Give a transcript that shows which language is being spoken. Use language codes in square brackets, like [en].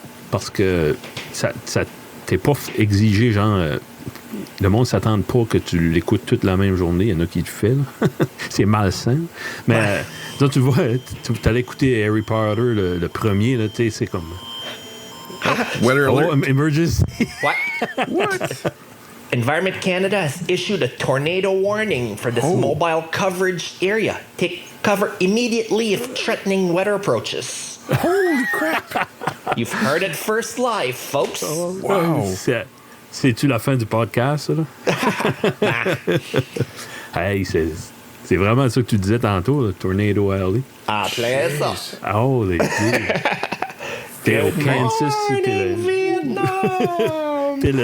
[fr] Parce que ça t'es pas exigé, genre. Le monde s'attend pas que tu l'écoutes toute la même journée. Il y en a qui le font. Là. C'est malsain. Mais là, tu vois, tu allais écouter Harry Potter, le premier, là, tu sais, c'est comme. [en] Weather Oh, alert. emergency. What? Environment Canada has issued a tornado warning for this Oh. mobile coverage area. Take cover immediately if threatening weather approaches. Holy crap! You've heard it first live, folks. Wow! [fr] C'est-tu la fin du podcast, ça, là? Hey, c'est vraiment ça que tu disais tantôt, le Tornado Alley. Ah, plein ça. Oh, les T'es au Kansas, [en] Morning, Vietnam!